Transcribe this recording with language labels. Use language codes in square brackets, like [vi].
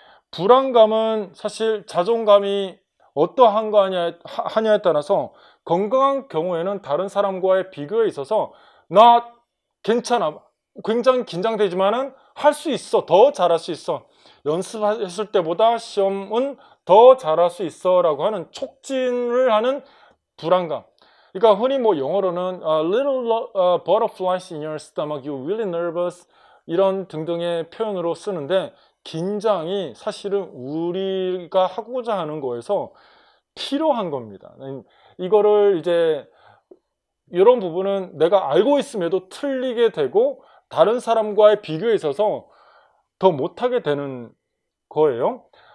[ko] 불안감은 사실 자존감이 어떠한 거 하냐에 따라서 건강한 경우에는 다른 사람과의 비교에 있어서 나 괜찮아, 굉장히 긴장되지만은 할 수 있어, 더 잘할 수 있어, 연습했을 때보다 시험은 더 잘할 수 있어 라고 하는 촉진을 하는 불안감. 그러니까 흔히 뭐 영어로는 [en] little butterflies in your stomach, you're really nervous, [ko] 이런 등등의 표현으로 쓰는데 긴장이 사실은 우리가 하고자 하는 거에서 필요한 겁니다. 이거를 이제 이런 부분은 내가 알고 있음에도 틀리게 되고 다른 사람과의 비교에 있어서 더 못하게 되는 거예요.